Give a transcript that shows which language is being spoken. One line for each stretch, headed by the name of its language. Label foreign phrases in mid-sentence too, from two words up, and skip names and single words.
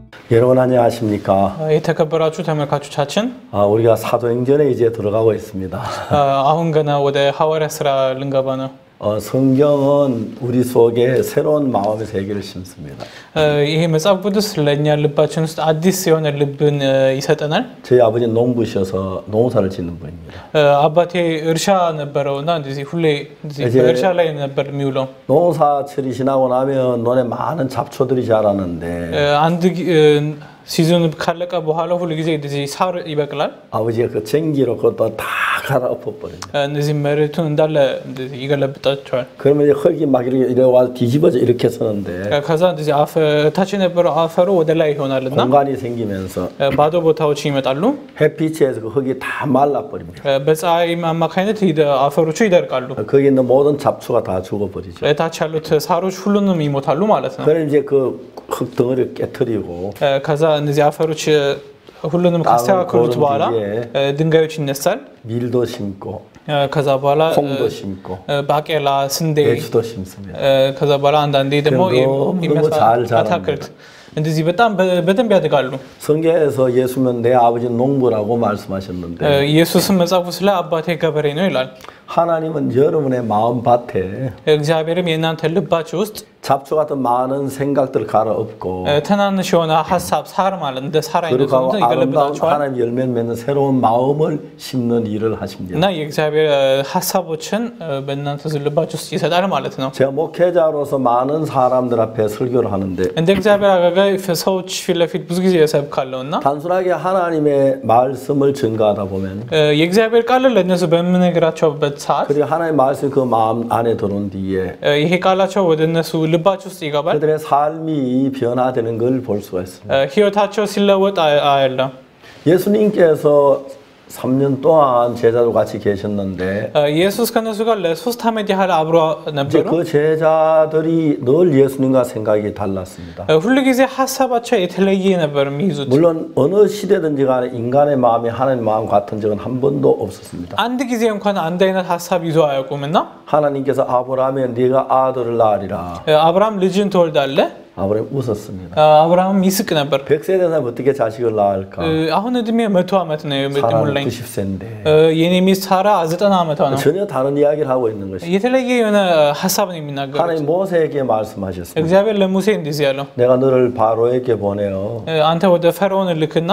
Korean: 여러분 안녕하십니까?
Amharic: የተከበራችሁ ተመልካቾቻችን
Korean: 우리가 사도행전에 이제 들어가고 있습니다.
Amharic: አሁን ገና ወደ ሐዋርያ ሥራ ልንገባ ነው።
Korean: 성경은 우리 속에 새로운 마음의 세계를 심습니다.
Amharic: ይሄ መጽሐፍ ቅዱስ ለኛ ልባችን ውስጥ አዲስ የሆነ ልብን ይሰጠናል።
Korean: 저희 아버지 농부셔서 농사를 짓는 분입니다.
Amharic: አባቴ እርሻ ነበረውና እንደዚህ ሁሌ እንደዚህ በእርሻ ላይ ነበር የሚውለው።
Korean: 농사철이 지나고 나면 논에 많은 잡초들이 자라는데
Amharic: አንድ ሲዝን ካለቀ በኋላ ሁሉ ጊዜ እንደዚህ ሳር ይበቅላል።
Korean: 아버지가 그 쟁기로 그것도 다 갈아 엎어버립니다.
Amharic: እንደዚህ መሬቱን እንዳለ እንደዚህ ይገለብጣቸዋል።
Korean: 그러면 이제 흙이 막 이렇게 와 뒤집어져 이렇게 서는데
Amharic: ከዛ እንደዚህ ታች የነበረው አፈሩ ወደ ላይ ይሆናልና
Korean: 공간이 생기면서
Amharic: ባዶ ቦታዎች ይመጣሉ።
Korean: 햇빛에서 그 흙이 다 말라버립니다.
Amharic: በፀሐይ አማካኝነት አፈሮቹ ይደርቃሉ።
Korean: 거기 있는 모든 잡초가 다 죽어버리죠.
Amharic: ታች ያሉት ሳሮች ሁሉንም ይሞታሉ ማለት ነው።
Korean: 그럼 이제 그 흙 덩어리를 깨트리고
Amharic: ከዛ እነዚህ አፈሮች ሁሉንም ካስተካከሉት በኋላ ድንጋዮች ይነሳል።
Korean: 밀도 심고
Amharic: ከዛ በኋላ
Korean: 콩도 심고
Amharic: ባቄላ፣ ስንዴ፣
Korean: 배추도 심습니다.
Amharic: ከዛ በኋላ አንዳንዴ ደግሞ አታክልት እንደዚህ በጣም በደንብ ያድጋሉ።
Korean: 성경에서 예수는 내 아버지는 농부라고 말씀하셨는데
Amharic: ኢየሱስም መጽሐፉ ስለ አባቴ ገበሬ ነው ይላል።
Korean: 하나님은 여러분의 마음밭에
Amharic: እግዚአብሔርም የእናንተ ልባችሁ ውስጥ
Korean: 잡초 같은 많은 생각들을 갈아엎고
Amharic: ትናንሽ የሆነ ሀሳብ ሳር ማለት እንደ ሳር አይነት ነው ይገለብጣቸዋል።
Korean: 하나님 열매 맺는 새로운 마음을 심는 일을 하십니다.
Amharic: እና የእግዚአብሔር ሀሳቦችን በእናንተ ልባችሁ ውስጥ ይሰጣል ማለት ነው።
Korean: 제가 목회자로서 많은 사람들 앞에 설교를 하는데
Amharic: እንደ እግዚአብሔር አገልጋይ ሰዎች ፊት ለፊት ብዙ ጊዜ እሰብካለሁና
Korean: 단순하게 하나님의 말씀을 증거하다 보면
Amharic: የእግዚአብሔር ቃል ለነሱ በምነግራቸውበት ሰዓት
Korean: 그리고 하나님의 말씀이 그 마음 안에 들어온 뒤에
Amharic: ይሄ ቃላቸው ወደ እነሱ ልባቸው ውስጥ ይገባል።
Korean: 그들의 삶이 변화되는 걸 볼 수가 있습니다.
Amharic: ህይወታቸው ሲለወጥ አያለም።
Korean: 예수님께서 3년 동안 제자들 같이 계셨는데
Amharic: ኢየሱስ ከነሱ ጋር ለ3 ዓመት ያህል አብሮ ነበሩ።
Korean: 그 제자들이 늘 예수님과 생각이 달랐습니다.
Amharic: ሁሉ ጊዜ ሐሳባቸው የተለየ ነበር የሚይዙት።
Korean: 물론 어느 시대든지 간에 인간의 마음이 하나님의 마음 같은 적은 한 번도 없었습니다.
Amharic: አንድ ጊዜ እንኳን አንድ አይነት ሐሳብ ይዞ አያውቁምና
Korean: 하나님께서 아브라함에 네가 아들을 낳으리라.
Amharic: አብርሃም ልጅን ትወልዳለህ
Korean: 아브라함 웃었습니다.
Amharic: አብርሃም ይስቅ ነበር።
Korean: 100세 된 사람 어떻게 자식을 낳을까?
Amharic: አሁን እድሜ 100 ዓመት ነው የምትሞላኝ።
Korean: 90세인데.
Amharic: የኔ ሚስት ሳራ 90 ዓመቷ ነው።
Korean: 전혀 다른 이야기를 하고 있는 것이.
Amharic: የተለየ የሆነ ሐሳብ ነው የሚናገሩት።
Korean: 하나님 모세에게 말씀하셨습니다.
Amharic: እግዚአብሔር ለሙሴ እንደዚህ ያለው
Korean: 내가 너를 바로에게 보내어
Amharic: አንተ ወደ ፈርዖን ልክና